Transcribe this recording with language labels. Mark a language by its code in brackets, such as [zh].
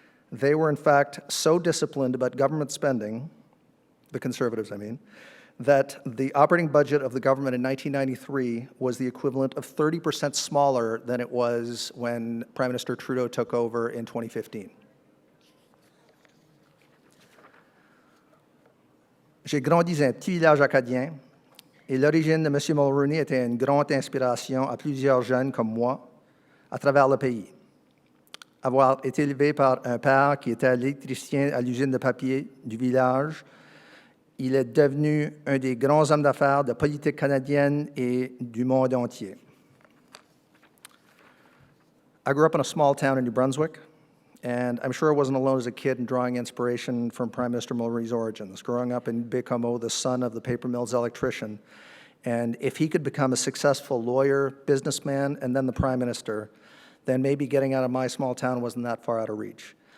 [en] They were, in fact, so disciplined about government spending, the Conservatives, I mean, that the operating budget of the government in 1993 was the equivalent of 30% smaller than it was when Prime Minister Trudeau took over in 2015. [fr] J'ai grandi dans un petit village acadien et l'origine de M. Mulroney était une grande inspiration à plusieurs jeunes comme moi à travers le pays. Avoir été élevé par un père qui était électricien à l'usine de papier du village, il est devenu un des grands hommes d'affaires de politique canadienne et du monde entier. [en] I grew up in a small town in New Brunswick, and I'm sure I wasn't alone as a kid in drawing inspiration from Prime Minister Mulroney's origins, growing up in Bécomo, the son of the paper mill's electrician. And if he could become a successful lawyer, businessman, and then the Prime Minister, then maybe getting out of my small town wasn't that far out of reach.